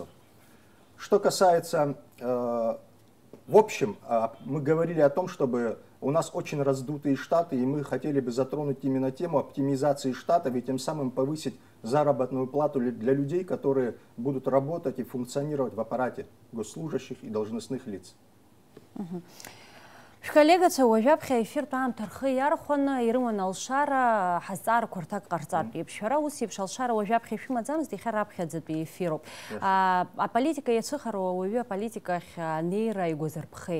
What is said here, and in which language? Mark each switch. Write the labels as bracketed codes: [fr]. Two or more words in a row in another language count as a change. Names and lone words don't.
[ru] Что касается, в общем, мы говорили о том, чтобы у нас очень раздутые штаты, и мы хотели бы затронуть именно тему оптимизации штатов и тем самым повысить заработную плату для людей, которые будут работать и функционировать в аппарате госслужащих и должностных лиц. [ab] Шәколлегацәа уажәаԥхьа эфиртә аамҭа рхы иархәаны ирыман алшара ҳазҵаарақәа рҭак ҟарҵартә еиԥш. Шәара ус еиԥш алшара уажәаԥхьа ишәымаӡамызт, иахьа раԥхьаӡатәи эфироуп. Аполитика иацәыхароу ауаҩы аполитикахь анеира игәазырԥхеи.